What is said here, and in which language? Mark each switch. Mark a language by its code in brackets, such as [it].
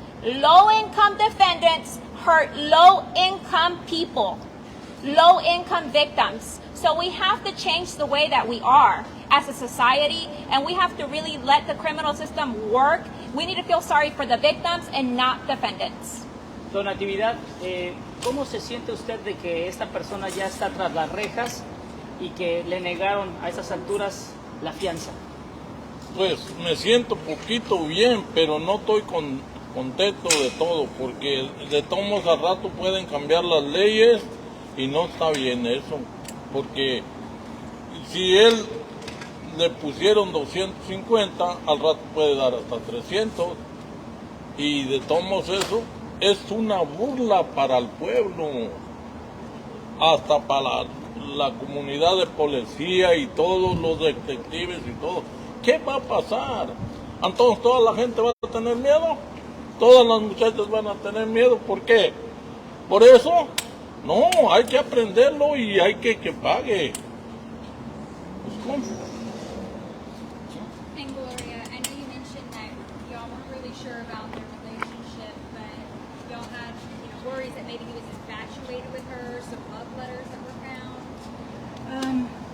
[en] Low-income defendants hurt low-income people, low-income victims. So we have to change the way that we are as a society, and we have to really let the criminal system work. We need to feel sorry for the victims and not defendants. [es] Don Natividad, ¿cómo se siente usted de que esta persona ya está tras las rejas y que le negaron a esas alturas la fianza? Pues me siento poquito bien, pero no estoy contento de todo, porque de todos modos al rato pueden cambiar las leyes y no está bien eso, porque si él le pusieron 250, al rato puede dar hasta 300, y de todos modos eso es una burla para el pueblo, hasta para la comunidad de policía y todos los detectives y todo. ¿Qué va a pasar? Entonces toda la gente va a tener miedo, todas las muchachas van a tener miedo. ¿Por qué? ¿Por eso? No, hay que aprenderlo y hay que pague. Pues, ¿cómo? [en] And Gloria, I know you mentioned that y'all weren't really sure about their relationship, but y'all had worries that maybe he was infatuated with her, some love letters that were found.